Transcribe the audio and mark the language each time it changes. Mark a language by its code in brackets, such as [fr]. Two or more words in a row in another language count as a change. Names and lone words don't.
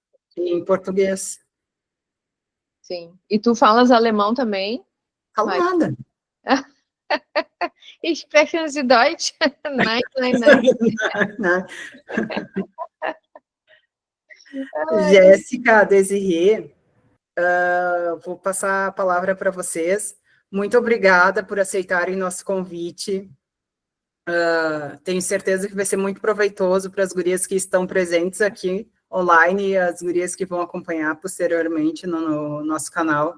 [pt] em português. Sim. E tu falas alemão também? Falo nada. [de] Ich spreche Sie Deutsch? Nein, nein, nein. [pt] Jéssica, Desirê, vou passar a palavra para vocês. Muito obrigada por aceitarem nosso convite. Tenho certeza que vai ser muito proveitoso para as gurias que estão presentes aqui online e as gurias que vão acompanhar posteriormente no nosso canal.